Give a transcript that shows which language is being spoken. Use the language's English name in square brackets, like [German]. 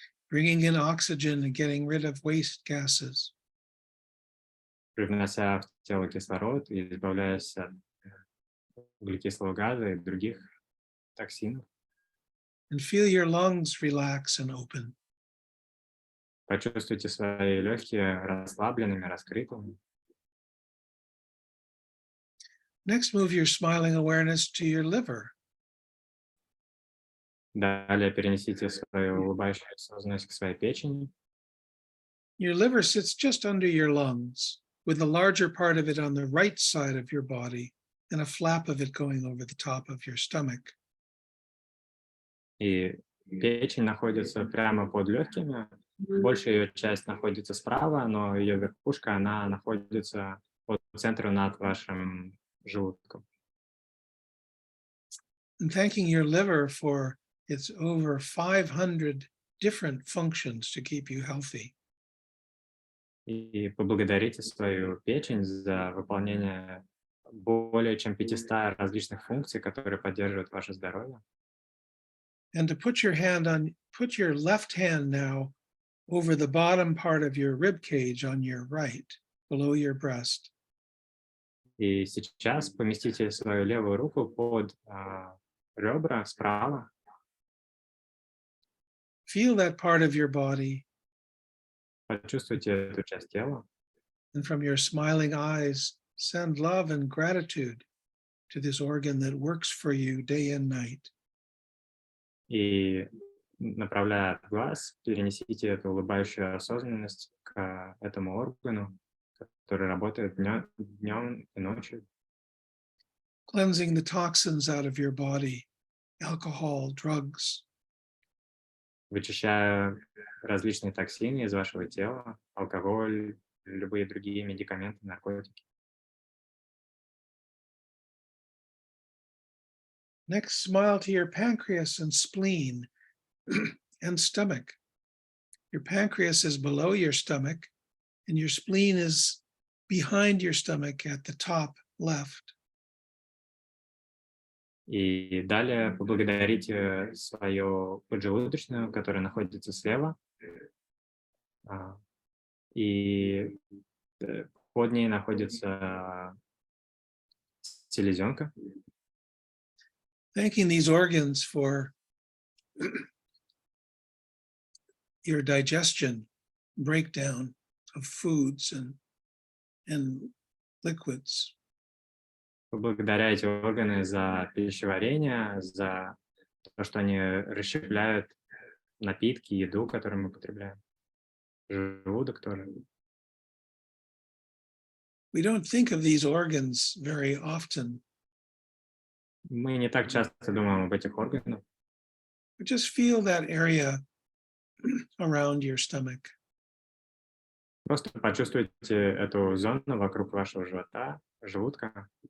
[English] Bringing in oxygen and getting rid of waste gases. [Russian] Привнося в тело кислород и избавляясь от углекислого газа и других токсинов. [English] And feel your lungs relax and open. [Russian] Почувствуйте свои легкие расслабленными, раскрытыми. [English] Next, move your smiling awareness to your liver. [Russian] Далее перенесите свою улыбающуюся осознанность к своей печени. [English] Your liver sits just under your lungs, with the larger part of it on the right side of your body and a flap of it going over the top of your stomach. [Russian] И печень находится прямо под легкими. Большая ее часть находится справа, но ее верхушка, она находится по центру над вашим желудком. [English] And thanking your liver for its over 500 different functions to keep you healthy. [Russian] И поблагодарите свою печень за выполнение более чем 500 различных функций, которые поддерживают ваше здоровье. [English] And to put your left hand now over the bottom part of your rib cage on your right, below your breast. [Russian] И сейчас поместите свою левую руку под ребра справа. [English] Feel that part of your body, [Russian] Почувствуйте эту часть тела. [English] and from your smiling eyes, send love and gratitude to this organ that works for you day and night. [Russian] И, направляя от глаз, перенесите эту улыбающую осознанность к этому органу, который работает днем и ночью. [English] Cleansing the toxins out of your body, alcohol, drugs, [Russian] Вычищая различные токсины из вашего тела, алкоголь, любые другие медикаменты, наркотики. [English] Next, smile to your pancreas and spleen and stomach. Your pancreas is below your stomach, and your spleen is behind your stomach at the top left. [Russian] И далее поблагодарите свою поджелудочную, которая находится слева. И под ней находится селезенка. [English] Thanking these organs for your digestion, breakdown of foods and liquids. [Russian] Благодаря эти органы за пищеварение, за то, что они расщепляют напитки, еду, которую мы потребляем. Желудок тоже. [English] We don't think of these organs very often. [Russian] Мы не так часто думаем об этих органах. [English] But just feel that area around your stomach. [Russian] Просто почувствуйте эту зону вокруг вашего живота, желудка.